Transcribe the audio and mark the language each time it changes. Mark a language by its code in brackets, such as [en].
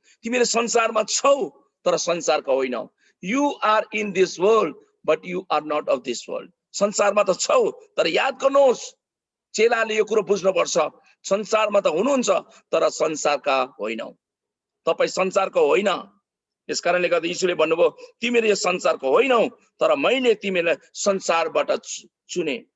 [ne] तिमीहरू संसारमा छौ तर संसारको होइनौ। [en] You are in this world but you are not of this world. [ne] संसारमा त छौ तर याद गर्नुहोस्, चेलाले यो कुरो बुझ्नुपर्छ, संसारमा त हुनुहुन्छ तर संसारका होइनौ। तपाई संसारको होइन। यसकारणले गर्दा यीशुले भन्नुभयो तिमीहरू यस संसारको होइनौ, तर मैले तिमीलाई संसारबाट चुने।